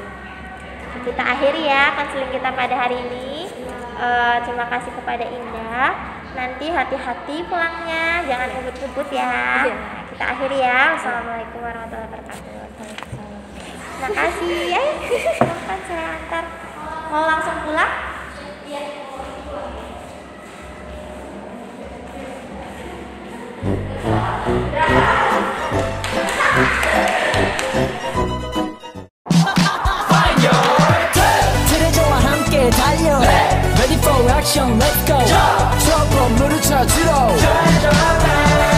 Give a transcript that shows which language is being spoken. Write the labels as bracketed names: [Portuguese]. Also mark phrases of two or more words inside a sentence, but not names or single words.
[Indonesian] Kita akhiri ya konseling kita pada hari ini. Terima kasih kepada Indah. Nanti hati-hati pulangnya, jangan ngebut-ngebut ya. Kita akhiri ya. [Arabic] والسلام عليكم ورحمة الله وبركاته. [Indonesian] Terima kasih ya. Silahkan saya antar. Mau langsung pulang? [Korean] 트레저와 함께 달려 [English] Ready for action, let's go. [Korean] 저 건물을 찾으러